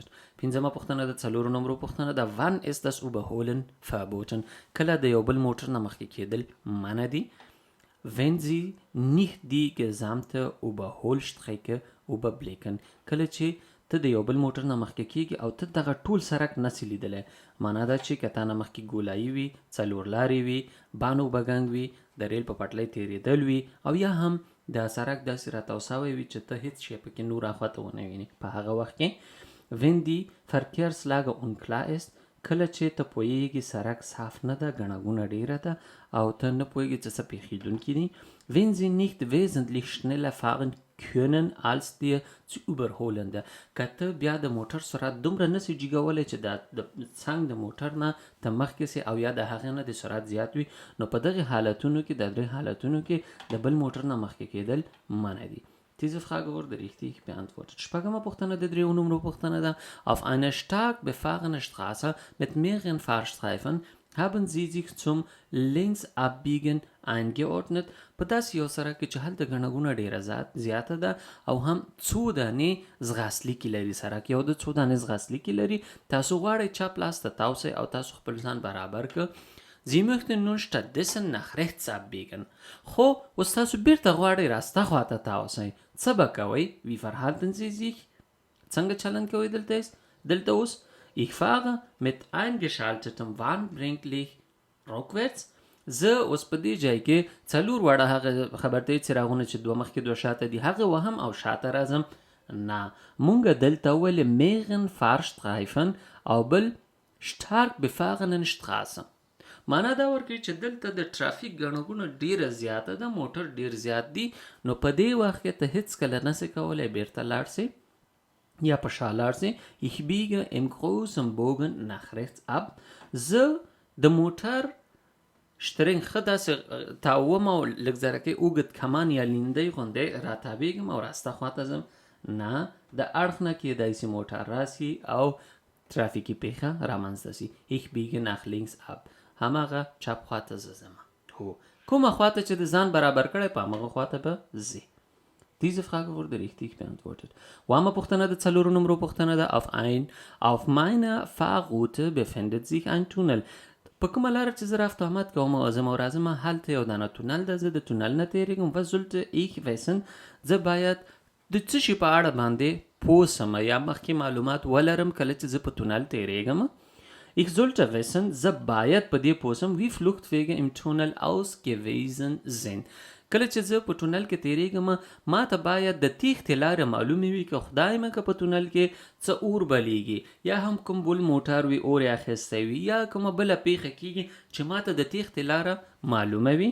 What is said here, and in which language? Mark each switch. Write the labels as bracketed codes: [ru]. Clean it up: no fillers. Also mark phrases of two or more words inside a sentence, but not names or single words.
[ps] 5مه پوښتنه د 4 نمرو پوښتنه ده. [de] Wann ist das Überholen verboten؟ [ps] کله د یو بل موټر نه مخکې کېدل منع دي. [de] Wenn Sie nicht die gesamte Überholstrecke überblicken. [ps] کله چې ته د یو بل موټر نه مخکې کېږي او ته دغه ټول سړک نسې لیدلی. معنا دا چې که تا نه مخکې ګولایي وي، څلور لارې وي، بانو بګنګ وي، د ریل په پټلۍ تېرېدل وي او یا هم د سړک داسې راتاو سوی وي چې ته هېڅ شی پکې نور اخواته ونه وینې. په هغه وخت کې [de] wenn die Verkehrslage unklar ist، [ps] کله چې ته پوهېږي سړک صاف نه ده، ګڼه ګوڼه ډېره ده او ته نه پوهېږي چې څه پېښېدونکي دي. [de] wenn sie nicht wesentlich schneller fahren können als dir zu überholen [ps] ده، که ته بیا د موټر سرعت دومره نسي جګولی چې د څنګ د موټر نه ته مخکې سي او یا د هغې نه د سرعت زیات وي، نو په دغې حالتونو کې د درې حالتونو کې د بل موټر نه مخکې کېدل منع دي. [de] Diese Frage wurde richtig beantwortet. [ps] شپږمه پوښتنه د درېو نمرو پوښتنه ده. [de] Auf einer stark befahrenen Straße mit mehreren Fahrstreifen haben sie sich zum Linksabbiegen eingeordnet. [ps] په داسې یو سړک کې چې هلته ګڼه ګوڼه ډېره زیاته ده او هم څو دانې ځغاسلیکي لري سړک، یو د څو دانې ځغاسلیکي لري. تاسو غواړئ چپ لاس ته تاوسئ او تاسو خپل ځان برابر کړ. [de] Sie möchten nun stattdessen nach rechts abbiegen. [ps] خو اوس تاسو بیرته غواړئ راسته خواته تاوسئ. څه به کوئ؟ [de] Wie verhalten Sie sich؟ [ps] څنګه چلند کوئ دلته اوس؟ [de] Ich fahre mit eingeschaltetem Warnblinklicht rückwärts. [ps] زه اوس په دې ځای کې څلور واړه هغه خبرتۍ څراغونه چې دوه مخکې دوه شاته دي هغه وهم او شاته راځم. نه، مونږ دلته ولې [de] mehreren Fahrstreifen [ps] او بل [de] stark befahrenen Straße. [ps] معنا دا ورکوي چې دلته د ټرافیک ګڼه ګوڼه ډېره زیاته ده، موټر ډېر زیات دي، نو په دې وخت کې ته هېڅ کله نسې کولی بیرته لاړ سې یا په شا لاړ سې. [de] Ich biege im großen Bogen nach rechts ab. [ps] زه د موټر شترنګ ښه داسې تاوم او لږ ذرکې اوږد کمان یا لیندۍ غوندې راتاویږم او راسته خواته ځم. نه، د اړخ نه کېدای سي موټر راسي او ترافیکي پیښه رامنځته سي. Ich biege nach links ab. هماغه چپ خواته زه ځم. هو، کومه خواته چې د ځان برابر کړی په هماغه خواته به ځې. [de] Diese Frage wurde richtig beantwortet. [ps] اوومه پوښتنه د څلورو نمرو پوښتنه ده. [de] Auf meiner Fahrroute befindet sich ein Tunnel. [ps] په کومه لاره چې زه رفت آمد کوم او ځم او راځم هلته یو دانه تونل ده، زه د تونل نه تېرېږم. [de] was sollte ich wissen؟ [ps] زه باید د څه شي په اړه باندې پوه سم یا مخکې معلومات ولرم کله چې زه په تونل تېرېږم. [de] Ich sollte wissen، [ps] زه باید په دې پوه سم [de] wie Fluchtwege im Tunnel ausgewiesen sind. [ps] کله چې زه په تونل کې تېرېږم ما ته باید د تېښتې لاره معلومې وي که خدای مه که په تونل کې څه اور بلیږي یا هم کوم بل موټر وي اور یې اخیستی وي یا کومه بله پیښه کېږي چې ما ته د تېښتې لاره معلومه وي.